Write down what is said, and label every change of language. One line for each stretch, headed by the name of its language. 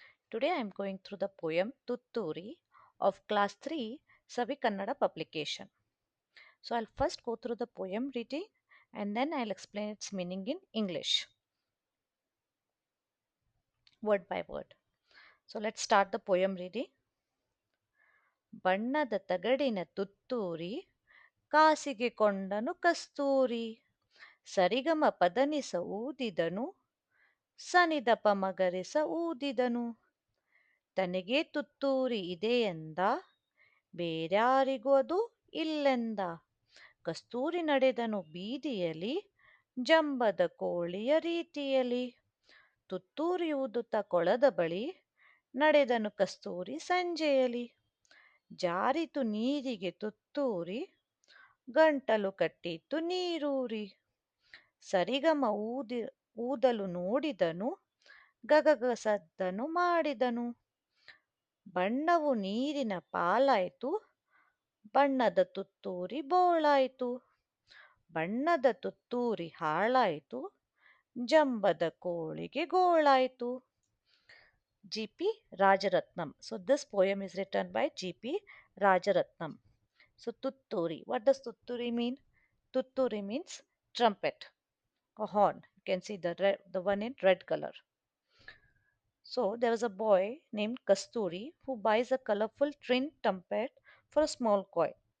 English: Today I am going through the poem Tutturi of class 3 Savi Kannada publication. So I'll first go through the poem reading and then I'll explain its meaning in English, word by word. So let's start the poem reading.
Kannada: ಬಣ್ಣದ ತಗಡಿನ ತುತ್ತೂರಿ ಕಾಸಿಗೆ ಕೊಂಡನು ಕಸ್ತೂರಿ ಸರಿಗಮ ಪದನಿಸ ಊದಿದನು ಸನಿದಪ ಮಗರಿಸ ಊದಿದನು ತನಗೆ ತುತ್ತೂರಿ ಇದೆಯೆಂದ ಬೇರ್ಯಾರಿಗೂ ಅದು ಇಲ್ಲೆಂದ ಕಸ್ತೂರಿ ನಡೆದನು ಬೀದಿಯಲಿ ಜಂಬದ ಕೋಳಿಯ ರೀತಿಯಲಿ ತುತ್ತೂರಿ ಊದುತ್ತ ಕೊಳದ ಬಳಿ ನಡೆದನು ಕಸ್ತೂರಿ ಸಂಜೆಯಲಿ ಜಾರಿತು ನೀರಿಗೆ ತುತ್ತೂರಿ ಗಂಟಲು ಕಟ್ಟಿತು ನೀರೂರಿ ಸರಿಗಮ ಊದಲು ನೋಡಿದನು ಗಗಗ ಸದ್ದನು ಮಾಡಿದನು ಬಣ್ಣವು ನೀರಿನ ಪಾಲಾಯ್ತು ಬಣ್ಣದ ತುತ್ತೂರಿ ಬೋಳಾಯ್ತು ಬಣ್ಣದ ತುತ್ತೂರಿ ಹಾಳಾಯ್ತು ಜಂಬದ ಕೋಳಿಗೆ ಗೋಳಾಯ್ತು.
English: G.P. Rajaratnam. So this poem is written by G.P. Rajaratnam. So Tutturi. What does Tutturi mean? Tutturi means trumpet, a horn. You can see the one in red color. So there was a boy named Kasturi who buys a colorful tin trumpet for a small coin.